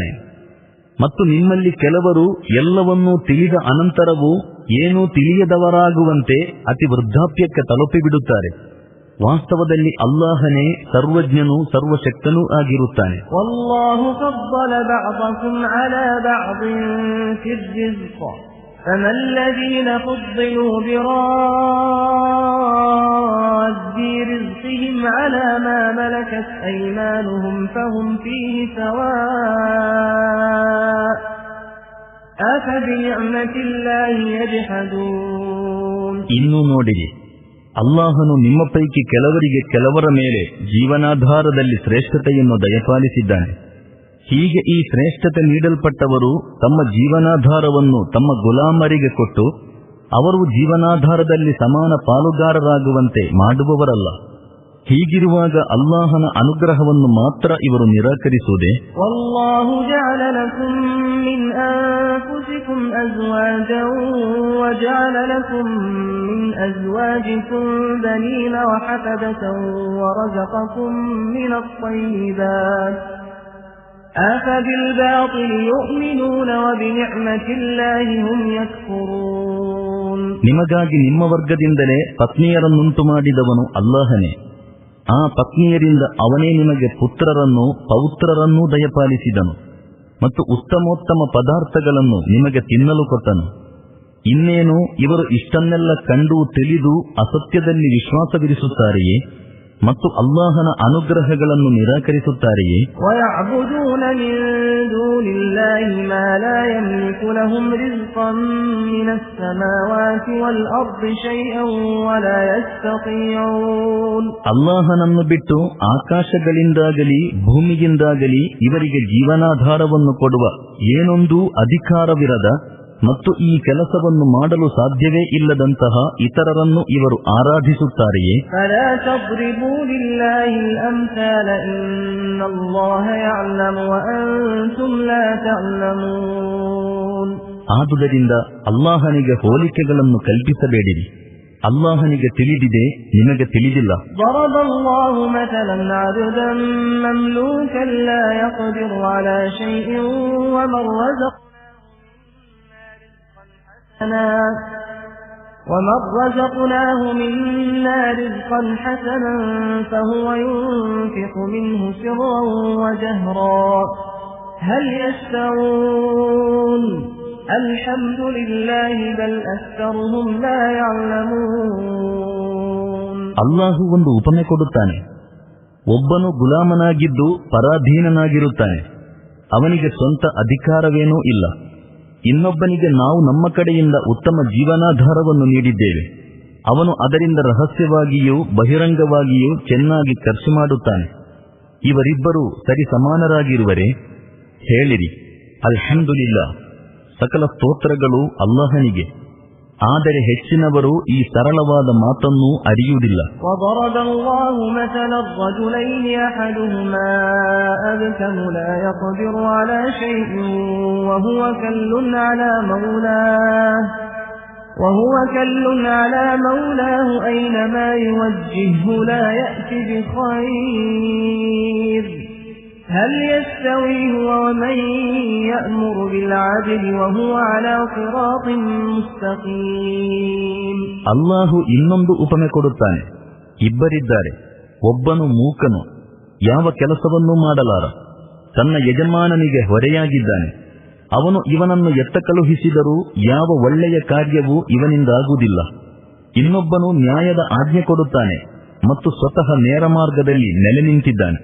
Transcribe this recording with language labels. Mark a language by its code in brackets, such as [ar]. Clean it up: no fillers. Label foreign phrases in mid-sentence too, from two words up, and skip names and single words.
[kn] ಮತ್ತು ನಿಮ್ಮಲ್ಲಿ ಕೆಲವರು ಎಲ್ಲವನ್ನೂ ತಿಳಿದ ಅನಂತರವೂ ಏನೂ ತಿಳಿಯದವರಾಗುವಂತೆ ಅತಿ ವೃದ್ಧಾಪ್ಯಕ್ಕೆ ತಲುಪಿಬಿಡುತ್ತಾರೆ. ವಾಸ್ತವದಲ್ಲಿ ಅಲ್ಲಾಹನೇ ಸರ್ವಜ್ಞನೂ ಸರ್ವಶಕ್ತನೂ ಆಗಿರುತ್ತಾನೆ. [ar] والله فضل بعضكم على بعض في الرزق فما الذين فضلوا براد رزقهم على ما ملكت أيمانهم فهم فيه سواء أفبنعمة الله يجحدون. [kn] ಇನ್ನು ನೋಡಿರಿ, ಅಲ್ಲಾಹನು ನಿಮ್ಮ ಪೈಕಿ ಕೆಲವರಿಗೆ ಕೆಲವರ ಮೇಲೆ ಜೀವನಾಧಾರದಲ್ಲಿ ಶ್ರೇಷ್ಠತೆಯನ್ನು ದಯಪಾಲಿಸಿದ್ದಾನೆ. ಹೀಗೆ ಈ ಶ್ರೇಷ್ಠತೆ ನೀಡಲ್ಪಟ್ಟವರು ತಮ್ಮ ಜೀವನಾಧಾರವನ್ನು ತಮ್ಮ ಗುಲಾಮರಿಗೆ ಕೊಟ್ಟು ಅವರು ಜೀವನಾಧಾರದಲ್ಲಿ ಸಮಾನ ಪಾಲುಗಾರರಾಗುವಂತೆ ಮಾಡುವವರಲ್ಲ. ಹೀಗಿರುವಾಗ ಅಲ್ಲಾಹನ ಅನುಗ್ರಹವನ್ನು ಮಾತ್ರ ಇವರು ನಿರಾಕರಿಸುವುದೇ? [ar] والله جعل لكم من أنفسكم أزواجا وجعل لكم من أزواجكم بنين وحفدة ورزقكم من الطيبات أفبالباطل يؤمنون وبنعمة الله هم يكفرون. [kn] ನಿಮಗಾಗಿ ನಿಮ್ಮ ವರ್ಗದಿಂದಲೇ ಪತ್ನಿಯರನ್ನುಂಟು ಮಾಡಿದವನು ಅಲ್ಲಾಹನೇ. ಆ ಪತ್ನಿಯರಿಂದ ಅವನೇ ನಿಮಗೆ ಪುತ್ರರನ್ನೂ ಪೌತ್ರರನ್ನೂ ದಯಪಾಲಿಸಿದನು ಮತ್ತು ಉತ್ತಮೋತ್ತಮ ಪದಾರ್ಥಗಳನ್ನು ನಿಮಗೆ ತಿನ್ನಲು ಕೊಟ್ಟನು. ಇನ್ನೇನು ಇವರು ಇಷ್ಟನ್ನೆಲ್ಲ ಕಂಡು ತಿಳಿದು ಅಸತ್ಯದಲ್ಲಿ ವಿಶ್ವಾಸವಿರಿಸುತ್ತಾರೆಯೇ ಮತ್ತು ಅಲ್ಲಾಹನ ಅನುಗ್ರಹಗಳನ್ನು ನಿರಾಕರಿಸುತ್ತಾರೆಯೇ? [ar] وَيَعْبُدُونَ مِن دُونِ اللَّهِ مَا لَا يَمْلِكُ لَهُمْ رِزْقًا مِنَ السَّمَاوَاتِ وَالْأَرْضِ شَيْئًا وَلَا يَسْتَطِيعُونَ. [kn] ಅಲ್ಲಾಹನನ್ನು ಬಿಟ್ಟು ಆಕಾಶಗಳಿಂದಾಗಲಿ ಭೂಮಿಯಿಂದಾಗಲಿ ಇವರಿಗೆ ಜೀವನಾಧಾರವನ್ನು ಕೊಡುವ ಏನೊಂದೂ ಅಧಿಕಾರವಿರದ ಮತ್ತು ಈ ಕೆಲಸವನ್ನು ಮಾಡಲು ಸಾಧ್ಯವೇ ಇಲ್ಲದಂತಹ ಇತರರನ್ನು ಇವರು ಆರಾಧಿಸುತ್ತಾರೆಯೇ? ಆದುದರಿಂದ ಅಲ್ಲಾಹನಿಗೆ ಹೋಲಿಕೆಗಳನ್ನು ಕಲ್ಪಿಸಬೇಡಿರಿ. ಅಲ್ಲಾಹನಿಗೆ ತಿಳಿದಿದೆ, ನಿಮಗೆ ತಿಳಿದಿಲ್ಲ. [ar] وَمَنْ رَزَقْنَاهُ مِنَّا رِزْقًا حَسَنًا فَهُوَ يُنْفِقُ مِنْهُ سِرًّا وَجَهْرًا هَلْ يَسْتَوُونَ الحمد لله بل أكثرهم لا يعلمون. [kn] ಅಲ್ಲಾಹು ಒಂದು ಉಪಮೆ ಕೊಡುತ್ತಾನೆ. ಒಬ್ಬನು ಗುಲಾಮನಾಗಿದ್ದು ಪರಾಧೀನನಾಗಿರುತ್ತಾನೆ. ಅವನಿಗೆ ಸ್ವಂತ ಅಧಿಕಾರವೇನೂ ಇಲ್ಲ. ಇನ್ನೊಬ್ಬನಿಗೆ ನಾವು ನಮ್ಮ ಕಡೆಯಿಂದ ಉತ್ತಮ ಜೀವನಾಧಾರವನ್ನು ನೀಡಿದ್ದೇವೆ. ಅವನು ಅದರಿಂದ ರಹಸ್ಯವಾಗಿಯೂ ಬಹಿರಂಗವಾಗಿಯೂ ಚೆನ್ನಾಗಿ ಖರ್ಚು ಮಾಡುತ್ತಾನೆ. ಇವರಿಬ್ಬರು ಸರಿ ಸಮಾನರಾಗಿರುವರೆ? ಹೇಳಿರಿ, ಅಲ್ಹಮ್ದುಲಿಲ್ಲಾ, ಸಕಲ ಸ್ತೋತ್ರಗಳು ಅಲ್ಲಾಹನಿಗೆ. ಆದರೆ ಹೆಚ್ಚಿನವರು ಈ ಸರಳವಾದ ಮಾತನ್ನು ಅರಿಯುವುದಿಲ್ಲ. [ar] وضرب الله مثلا الرجلين أحدهما أبكم لا يقدر على شيء وهو كل على مولاه أينما يوجهه لا يأتي بخير هل يستوي هو ومن يأمر بالعدل وهو على صراط مستقيم. [kn] ಅಲ್ಲಾಹು ಇನ್ನೊಂದು ಉಪಮೆ ಕೊಡುತ್ತಾನೆ. ಇಬ್ಬರಿದ್ದಾರೆ. ಒಬ್ಬನು ಮೂಕನು, ಯಾವ ಕೆಲಸವನ್ನೂ ಮಾಡಲಾರ, ತನ್ನ ಯಜಮಾನನಿಗೆ ಹೊರೆಯಾಗಿದ್ದಾನೆ. ಅವನು ಇವನನ್ನು ಎತ್ತ ಕಳುಹಿಸಿದರೂ ಯಾವ ಒಳ್ಳೆಯ ಕಾರ್ಯವೂ ಇವನಿಂದಾಗುವುದಿಲ್ಲ. ಇನ್ನೊಬ್ಬನು ನ್ಯಾಯದ ಆಜ್ಞೆ ಕೊಡುತ್ತಾನೆ ಮತ್ತು ಸ್ವತಃ ನೇರ ಮಾರ್ಗದಲ್ಲಿ ನೆಲೆ ನಿಂತಿದ್ದಾನೆ.